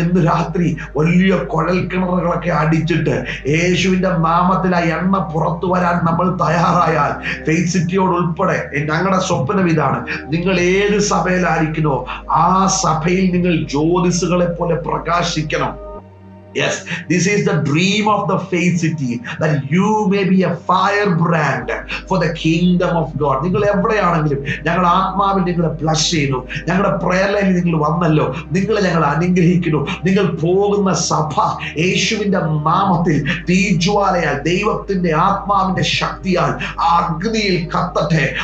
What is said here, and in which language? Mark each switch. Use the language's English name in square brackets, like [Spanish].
[Malayalam] ഇന്ന് രാത്രി വലിയ കുഴൽ കിണറുകളൊക്കെ അടിച്ചിട്ട് യേശുവിന്റെ നാമത്തിൽ ആ എണ്ണ പുറത്തു വരാൻ നമ്മൾ തയ്യാറായാൽ, ഫെയ്ത്ത് സിറ്റിയോട് ഉൾപ്പെടെ ഞങ്ങളുടെ സ്വപ്നം ഇതാണ്. നിങ്ങൾ ഏത് സഭയിലായിരിക്കണോ ആ സഭയിൽ നിങ്ങൾ ജ്യോതിസുകളെ പോലെ പ്രകാശിക്കണം. [English] Yes, this is the dream of the Faith City, that you may be a firebrand for the kingdom of God. [Malayalam] നിങ്ങൾ എവിടെയാണെങ്കിലും ഞങ്ങൾ ആത്മാവിൽ നിങ്ങളെ ബ്ലസ് ചെയ്യുന്നു. ഞങ്ങളുടെ പ്രയർ ലൈനിൽ നിങ്ങൾ വന്നല്ലോ, നിങ്ങളെ ഞങ്ങൾ അനുഗ്രഹിക്കുന്നു. നിങ്ങൾ പോകുന്ന സഭ യേശുവിന്റെ നാമത്തിൽ തീജ്വാലയാൽ, ദൈവത്തിന്റെ ആത്മാവിന്റെ ശക്തിയാൽ ആ അഗ്നിയിൽ കത്തട്ടെ.